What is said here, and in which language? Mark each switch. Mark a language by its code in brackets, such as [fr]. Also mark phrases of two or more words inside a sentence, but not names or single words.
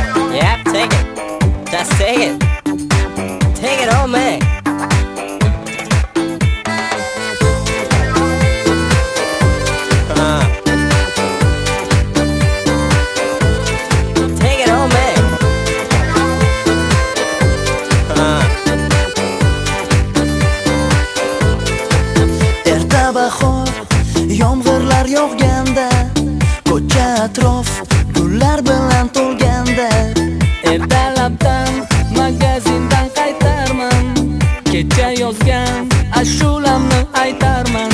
[en] Yep, take it. Just take it. Take it home, man. Take it home, man. [uz] Erta bahor, yomg'irlar yog'ganda, ko'cha atrof gullar bilan to'lganda, Ertalabdan magazindan qaytarman, kecha yozgan ashulamni aytarman.